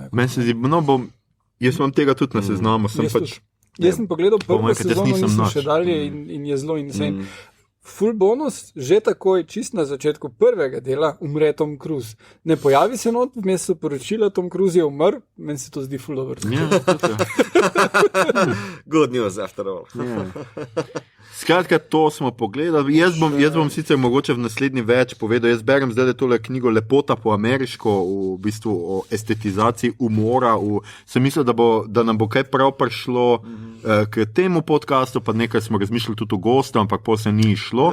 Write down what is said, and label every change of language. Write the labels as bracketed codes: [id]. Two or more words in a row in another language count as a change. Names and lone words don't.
[sl] Meni se zdi, jaz imam tega tudi na seznamu, sem pač... Jaz sem pogledal prvo sezono, nisem še dalje in je zelo insane. full bonus, že takoj, čist na začetku prvega dela, umre Tom Cruise. Ne pojavi se not, vmes so poročila, Tom Cruise je umrl, meni se to zdi full over. [en] Good news after all. [sl] Skratka, to smo pogledali. Jaz bom sicer mogoče v naslednji več povedal. Jaz berem zdaj tole knjigo Lepota po ameriško, v bistvu o estetizaciji umora. Sem mislil, da nam bo kaj prav prišlo k temu podcastu, pa nekaj smo razmišljali tudi o gostu, ampak pol se ni išlo.